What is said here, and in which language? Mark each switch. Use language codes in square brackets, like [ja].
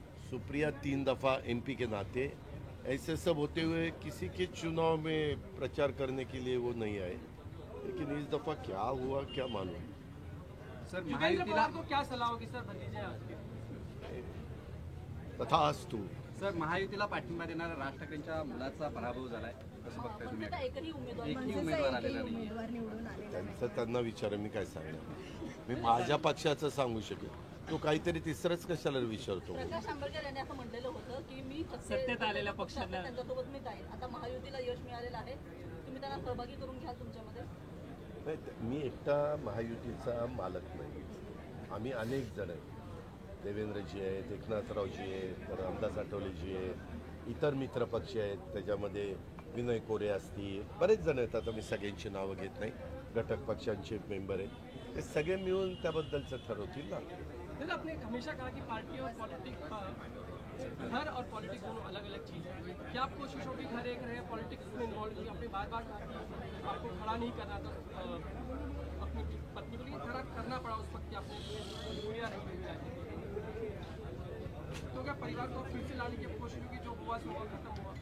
[hi] सुप्रिया 3 दफ़ा MP के नाते, ऐसे सब होते हुए किसी के चुनाव में प्रचार करने के लिए वो नहीं आए। लेकिन इस दफ़ा क्या हुआ क्या मालूम। सर युगेंद्र पवार को क्या सलाह होगी सर भतीजे आपके? तथास्तु। [mr] सर महायुतीला पाठिंबा देणाऱ्या राज ठाकरेंच्या मुलाचा पराभव झालाय, कसं बघताय तुम्ही? आता एकही उमेदवार एकही उमेदवार आलेला नाही। उमेदवार निवडून आलेला त्यांना विचार, मी काय सांगणार, मी माझ्या पक्षाचं सांगू शकेल, तो काहीतरी तिसरंच कशाला विचारतो। प्रकाश आंबेडकर यांनी असं म्हटलेलं होतं की मी सत्तेत आलेल्या पक्षाला त्यांच्यासोबत मी जाईल। आता महायुतीला यश मिळालेलं आहे, तुम्ही त्यांना सहभागी करून घ्याल तुमच्यामध्ये? नाही, मी एकटा महायुतीचा मालक नाही, आम्ही अनेक जण आहेत, देवेंद्रजी आहेत, एकनाथरावजी आहेत, रामदास आठवलेजी आहेत, इतर मित्र पक्ष आहेत, त्याच्यामध्ये विनय कोरे असतील, बरेच जण आहेत, आता मी सगळ्यांची नावं घेत नाही, घटक पक्षांचे मेंबर आहेत, ते सगळे मिळून त्याबद्दलचं ठरवतील ना। [hi] दादा आपने हमेशा कहा कि पार्टी और पॉलिटिक्स, घर और पॉलिटिक्स दोनों अलग अलग चीज़ है, क्या आप कोशिश होगी घर एक रहे, पॉलिटिक्स में इन्वॉल्व हुई? आपने बार बार कहा कि आपको खड़ा नहीं करना था अपनी पत्नी को, लेकिन खड़ा करना पड़ा उस वक्त कि आपने मजबूरियाँ नहीं मिल, तो क्या परिवार को फिर से लाने की कोशिश होगी, जो हुआ सो खत्म हुआ?